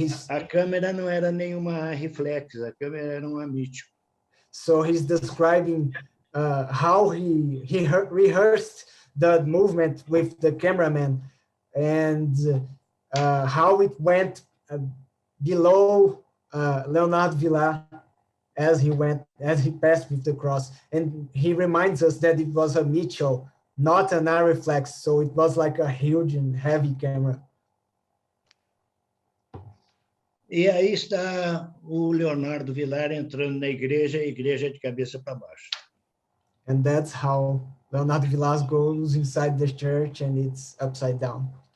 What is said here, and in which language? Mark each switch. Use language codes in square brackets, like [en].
[pt] a câmera não era nenhuma reflex, a câmera era uma Mitchell. [en] So he's describing how he rehearsed the movement with the cameraman and how it went below Leonardo Villar as he passed with the cross. And he reminds us that it was a Mitchell, not an Arriflex, so it was like a huge and heavy camera. [pt] E aí está o Leonardo Villar entrando na igreja, a igreja de cabeça para baixo. [en] And that's how Leonardo Villar goes inside the church and it's upside down.